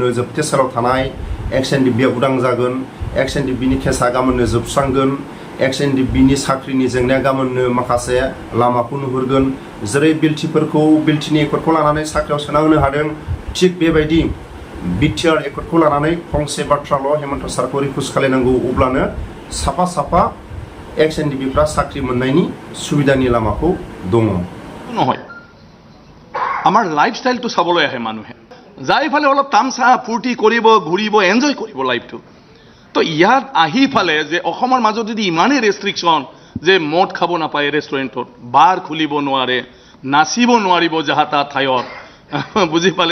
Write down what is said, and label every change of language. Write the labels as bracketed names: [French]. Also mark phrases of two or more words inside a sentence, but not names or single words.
[Bodo] जोबथेसालियाव थानाय NLFBआ उदां जागोन NLFBनि केसा गाबोननो जोबस्रांगोन NLFBनि साख्रिनि जेंनाया गाबोननो माखासे लामाखौ नुहुरगोन जेरै बिलटिनि एकर्डखौ लानानै साख्रियाव सोना होनो हादों थिग बेबायदि बिटिआर एकर्डखौ लानानै फंसे बाथ्राल' हेमन्त सारखौ रिकुवेस्ट खालामनांगौ अब्लानो साफा NLFBफ्रा साख्रि मोननायनि सुबिदानि लामाखौ दङ [Assamese] নহয় আমাৰ লাইফষ্টাইলটো চাবলৈ আহে মানুহে যাই ফালে অলপ তামচা ফূৰ্তি কৰিব ঘূৰিব এনজয় কৰিব লাইফটো তো ইয়াত আহি ফালে যে অসমৰ মাজত যদি ইমানেই ৰেষ্ট্ৰিকশ্যন যে মদ খাব নাপায় ৰেষ্টুৰেণ্টত বাৰ খুলিব নোৱাৰে নাচিব নোৱাৰিব যাহা তা ঠাইত বুজি পালে